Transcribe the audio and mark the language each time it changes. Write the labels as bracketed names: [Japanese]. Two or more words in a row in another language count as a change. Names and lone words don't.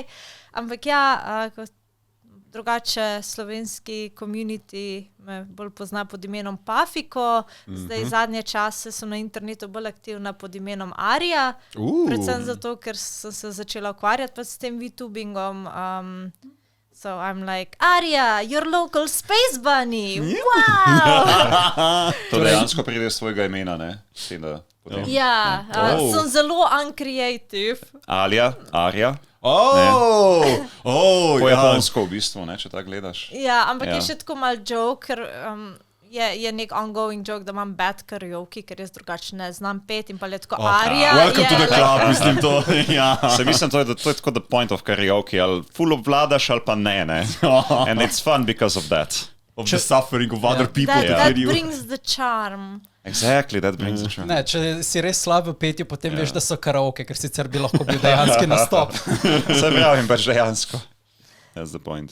[Slovenian] Ampak ja, drugače slovenski community me bolj pozna pod imenom Pafiko. Zdaj zadnje čase sem na internetu bolj aktivna pod imenom Arja. Predvsem zato, ker sem se začela ukvarjati pa s tem VTubingom. [English] So I'm like, Arja, your local space bunny! Wow! [Slovenian] To dejansko pride z svojega imena, ne? Ja, sem zelo uncreative. Arja. Po japonsko v bistvu, ne, če tako gledaš. Ja, ampak je še tako mal joke, ker je nek [English] ongoing joke, [Slovenian] da imam [English] bad karaoke, [Slovenian] ker jaz drugače ne znam pet in pa je tako Arja. [English] Welcome to the club, [Slovenian] mislim to. Se mislim, to je tako [English] the point of karaoke, [Slovenian] ali full obvladaš ali pa ne. [English] And it's fun because of that. Of the suffering of other people. That brings the charm. Exactly, that brings the charm. [Slovenian] Ne, če si res slab v petju, potem veš, da so karaoke, ker sicer bi lahko bil dejanski nastop. Se pravim, pač dejansko. [English] That's the point.